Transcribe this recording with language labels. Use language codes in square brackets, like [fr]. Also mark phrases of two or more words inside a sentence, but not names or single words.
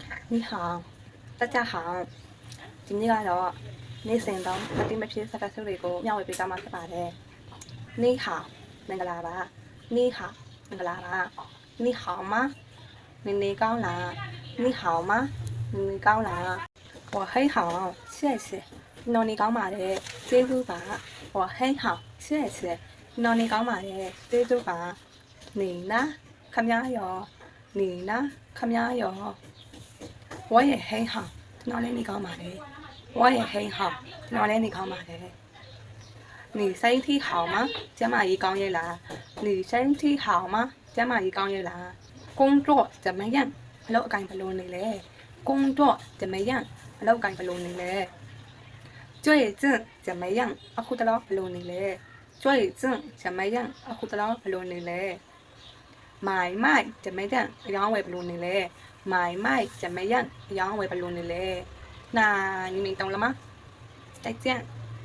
[zh] 你好，大家好。今日 [my] ကတော့နေ့စဉ်တော့အတိမဖြစ်စကားစုတွေကိုမျှဝေပေးကြမှာဖြစ်ပါတယ်။ [zh] 你好， [my] မင်္ဂလာပါ။ [zh] 你好， [my] မင်္ဂလာပါ။ [zh] 你好吗？你 [my] ကောင်းလား။ [zh] 你好吗？你 [my] ကောင်းလား။ [zh] 我很好，谢谢。 [my] နော်နေကောင်းပါတယ်။ကျေးဇူးပါ။ [zh] 我很好，谢谢。 [my] နော်နေကောင်းပါတယ်။ကျေးဇူးပါ။ [zh] 你呢？ [my] ခမရော။ [zh] 你呢？ [my] ခမရော။ [zh] 我也很好， [my] နော်လည်းနေကောင်းပါတယ်။ [zh] 我也很好， [my] နော်လည်းနေကောင်းပါတယ်။ [zh] 你身体好吗？ [my] ကျမကြီးကောင်းရဲ့လား။ [zh] 你身体好吗？ [my] ကျမကြီးကောင်းရဲ့လား။ [zh] 工作怎么样？ [my] အလုပ်အကိုင်ဘယ်လိုနေလဲ။ [zh] 工作怎么样？ [my] အလုပ်အကိုင်ဘယ်လိုနေလဲ။ [zh] 最近怎么样？ [my] အခုတလောဘယ်လိုနေလဲ။ [zh] 最近怎么样？ [my] အခုတလောဘယ်လိုနေလဲ။ [zh] 买卖怎么样？ [my] အယောင်းဝယ်ဘယ်လိုနေလဲ။ [zh] 买卖怎么样？ [my] အယောင်းဝယ်ဘယ်လိုနေလဲ။ [zh] 那你明懂了吗？再见。